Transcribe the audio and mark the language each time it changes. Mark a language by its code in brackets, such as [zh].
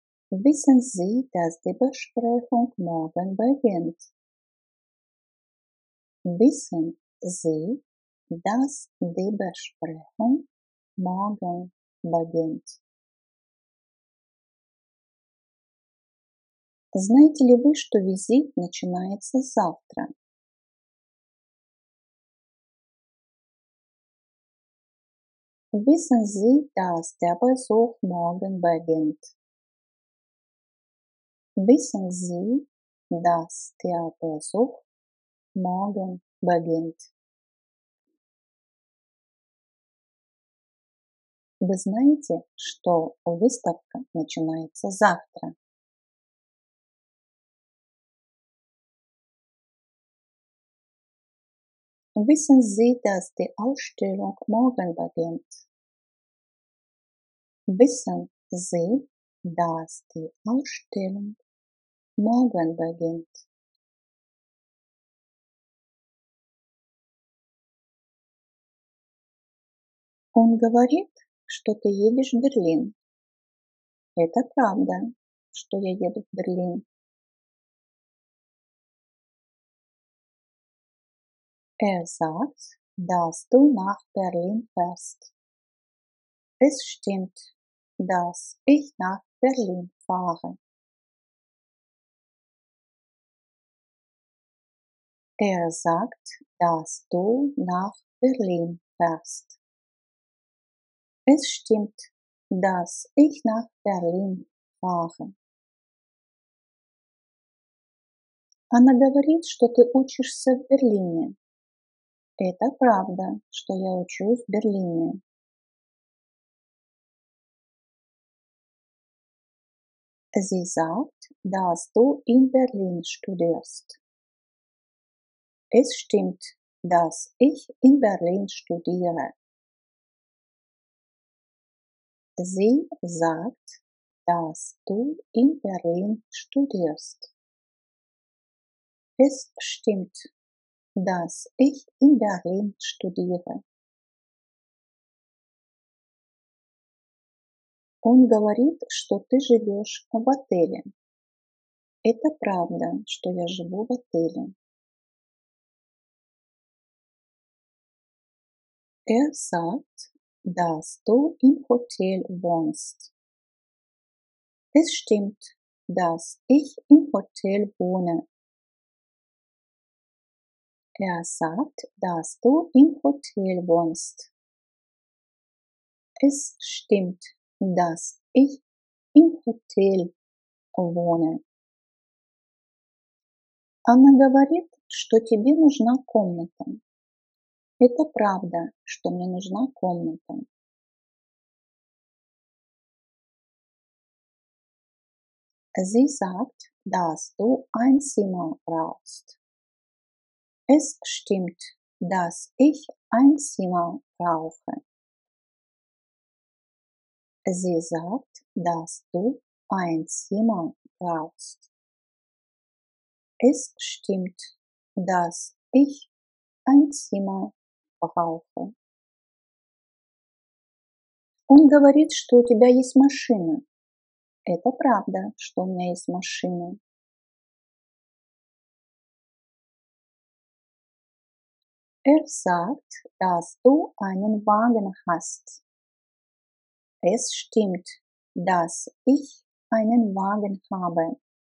[de] Wissen Sie, dass die Besprechung morgen beginnt? Wissen Sie, dass die Besprechung morgen beginnt? [ru] Знаете ли вы, что визит начинается завтра? [de] Wissen Sie, dass der Besuch morgen beginnt? Wissen Sie, dass der Besuch morgen beginnt? [ru] Вы знаете, что выставка начинается завтра? [de] Wissen Sie, dass die Ausstellung morgen beginnt? Wissen Sie, dass die Ausstellung morgen beginnt? [ru] Он говорит, что ты едешь в Берлин. Это правда, что я еду в Берлин. [de] Sagt, dass du nach Berlin fährst. Es stimmt, dass ich nach Berlin fahre. Sagt, dass du nach Berlin fährst. Es stimmt, dass ich nach Berlin fahre. [ru] Она говорит, что ты учишься в Берлине. Это правда, что я учусь в Берлине. [de] Sie sagt, dass du in Berlin studierst. Es stimmt, dass ich in Berlin studiere. Sie sagt, dass du in Berlin studierst. Es stimmt, dass ich in Berlin studiere. [ru] Он говорит, что ты живешь в отеле. Это правда, что я живу в отеле. [de] Sagt, dass du im Hotel wohnst. Es stimmt, dass ich im Hotel wohne. Sagt, dass du im Hotel wohnst. Es stimmt, dass ich im Hotel wohne. [ru] Она говорит, что тебе нужна комната. Это правда, что мне нужна комната. [de] Sie sagt, dass du ein Zimmer brauchst. Es stimmt, dass ich ein Zimmer brauche. Sie sagt, dass du ein Zimmer brauchst. Es stimmt, dass ich ein Zimmer brauche. [ru] Он говорит, что у тебя есть машина. Это правда, что у меня есть машина. [de] Sagt, dass du einen Wagen hast. Es stimmt, dass ich einen Wagen habe.